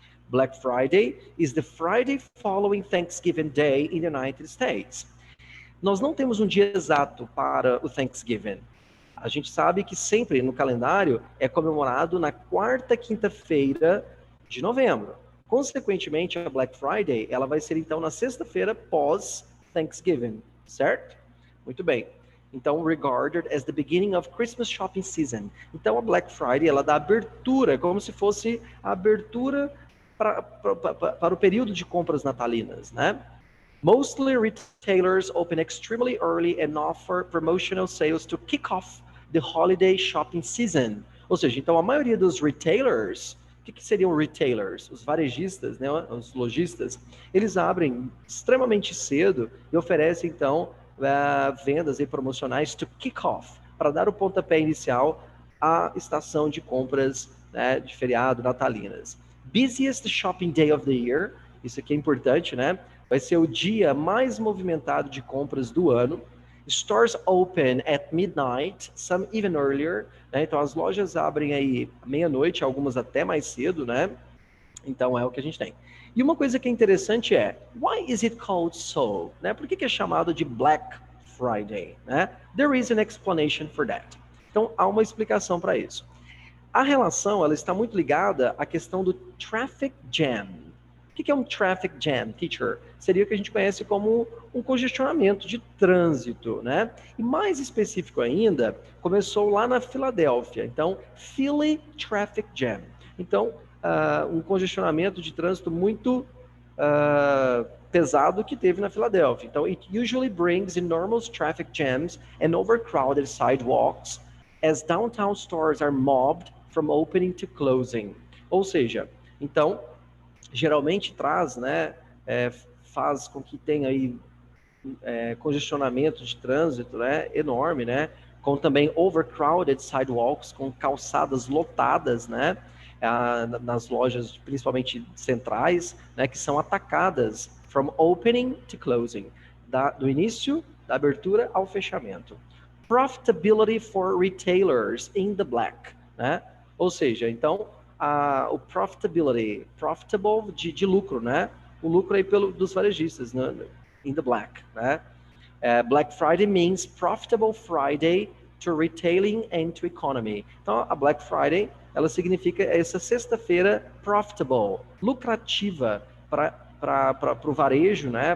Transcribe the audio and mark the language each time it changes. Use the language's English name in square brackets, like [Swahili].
[English] Black Friday is the Friday following Thanksgiving Day in the United States. [Portuguese] Nós não temos um dia exato para o Thanksgiving. A gente sabe que sempre no calendário é comemorado na quarta quinta-feira de novembro. Consequentemente, a Black Friday, ela vai ser então na sexta-feira pós Thanksgiving, certo? Muito bem. [English] Então, regarded as the beginning of Christmas shopping season. [Portuguese] Então, a Black Friday, ela dá abertura, como se fosse a abertura para o período de compras natalinas, né? [English] Mostly retailers open extremely early and offer promotional sales to kick off the holiday shopping season. [Portuguese] Ou seja, então a maioria dos retailers, o que seriam retailers? Os varejistas, né, os lojistas, eles abrem extremamente cedo e oferecem então vendas e promocionais [English] to kick off, [Portuguese] para dar o pontapé inicial à estação de compras, né, de feriado natalinas. [English] Busiest shopping day of the year, [Portuguese] isso aqui é importante, [English] né? [Portuguese] Vai ser o dia mais movimentado de compras do ano. [English] Stores open at midnight, some even earlier, né? [Portuguese] Então as lojas abrem aí meia-noite, algumas até mais cedo, né? Então é o que a gente tem. E uma coisa que é interessante é, [English] why is it called so? [Portuguese] Né? Por que é chamado de Black Friday? Né? [English] There is an explanation for that. [Portuguese] Então há uma explicação para isso. A relação, ela está muito ligada à questão do traffic jam. O que é um traffic jam, teacher? Seria o que a gente conhece como um congestionamento de trânsito, né? E mais específico ainda, começou lá na Filadélfia. Então, Philly Traffic Jam. Então, um congestionamento de trânsito muito pesado que teve na Filadélfia. [English] Então, it usually brings enormous traffic jams and overcrowded sidewalks as downtown stores are mobbed from opening to closing. [Portuguese] Ou seja, então, geralmente traz, né, faz com que tenha aí congestionamento de trânsito, né, enorme, né, com também [English] overcrowded sidewalks, [Portuguese] com calçadas lotadas, né, nas lojas, principalmente centrais, né, que são atacadas [English] from opening to closing, [Portuguese] do início da abertura ao fechamento. [English] Profitability for retailers in the black, né? [Portuguese] Ou seja, então, o profitability, profitable de lucro, né? O lucro aí dos varejistas, né? [English] In the black, [Portuguese] né? [English] Black Friday means profitable Friday to retailing and to economy. [Portuguese] Então, a Black Friday, ela significa essa sexta-feira profitable, lucrativa para o varejo, né?